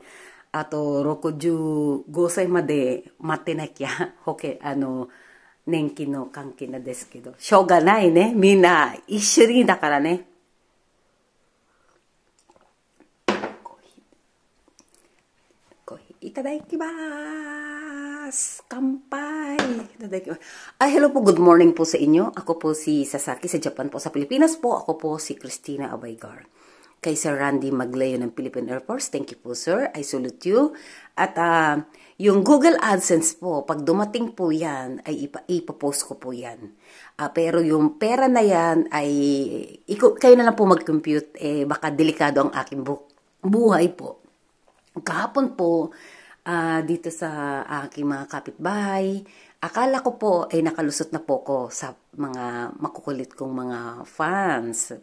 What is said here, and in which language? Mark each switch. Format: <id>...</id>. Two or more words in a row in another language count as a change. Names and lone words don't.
<ja>あと65歳まで待ってなきゃ年金の関係なんですけど、しょうがないね。みんな一緒にだからね。コーヒーいただきます。乾杯. Iただきます.</ja> <tl>Hello po,</tl> <en>good morning</en> <tl>po sa inyo. Ako po si Sasaki sa Japan po. Sa Pilipinas po, ako po si Christina Abaygar. Kay Sir Randy Maglayo ng Philippine Air Force.</tl> <en>Thank you</en> <tl>po,</tl> <en>sir. I salute you.</en> <tl>At yung Google AdSense po, pag dumating po yan, ay ipapost ko po yan. Pero yung pera na yan ay, kayo na lang po mag-compute, baka delikado ang aking buhay po. Kahapon po, dito sa aking mga kapitbahay, akala ko po ay nakalusot na po ko sa mga makukulit kong mga fans.</tl>